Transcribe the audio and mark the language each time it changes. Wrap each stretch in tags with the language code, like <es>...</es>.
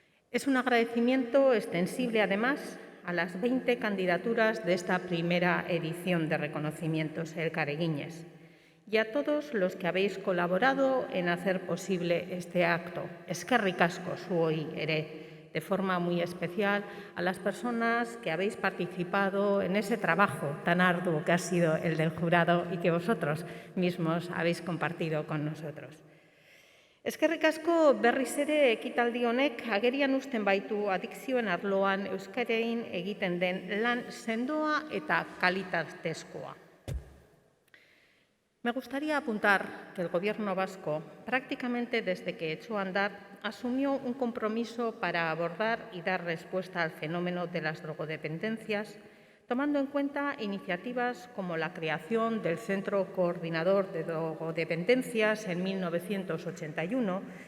<es>Es un agradecimiento extensible, además, a las 20 candidaturas de esta primera edición de reconocimientos elkarreguines y a todos los que habéis colaborado en hacer posible este acto.</es> <eu>Eskerrik asko zuoi ere,</eu> <es>de forma muy especial a las personas que habéis participado en ese trabajo tan arduo que ha sido el del jurado y que vosotros mismos habéis compartido con nosotros.</es> <eu>Eskerrik asko berriz ere ekitaldi honek agerian uzten baitu adikzioen arloan euskarein egiten den lan sendoa eta kalitatezkoa.</eu> <es>Me gustaría apuntar que el Gobierno vasco, prácticamente desde que echó a andar, asumió un compromiso para abordar y dar respuesta al fenómeno de las drogodependencias, tomando en cuenta iniciativas como la creación del Centro Coordinador de Drogodependencias en 1981</es>